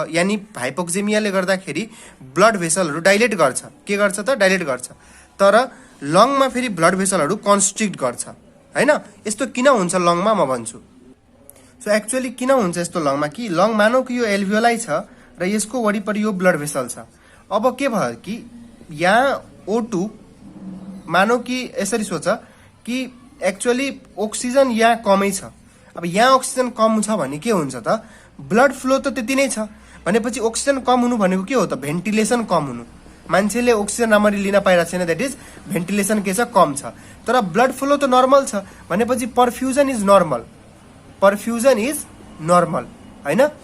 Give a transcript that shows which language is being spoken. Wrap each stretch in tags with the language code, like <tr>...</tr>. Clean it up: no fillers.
<ne>यानी हाइपोक्जेमियाले गर्दाखेरि blood भेसलहरु dilate गर्छ, के गर्छ त, डाइलेट गर्छ। तर लङमा फेरि ब्लड भेसलहरु कन्स्ट्रिक्ट गर्छ हैन। यस्तो किन हुन्छ लङमा म भन्छु। सो एक्चुअली किन हुन्छ यस्तो लङमा कि लङ मानौ कि यो एल्भियोलाई छ र यसको वरिपरि यो ब्लड भेसल छ। अब के भयो कि यहाँ O2 मानौ कि यसरी सोच कि एक्चुअली अक्सिजन यहाँ कमै छ। अब यहाँ अक्सिजन कम छ भने के हुन्छ त, ब्लड फ्लो त त्यति नै छ भनेपछि अक्सिजन कम हुनु भनेको के हो त, भेन्टिलेसन कम हुनु। मान्छेले अक्सिजन राम्ररी लिन पाइरहेको छैन,</ne> <en>that is</en> <ne>भेन्टिलेसन के छ, कम छ।</ne> <en>तर blood flow</en> <ne>त नर्मल छ भनेपछि</ne> <en>Perfusion is normal, perfusion is normal हैन।</en>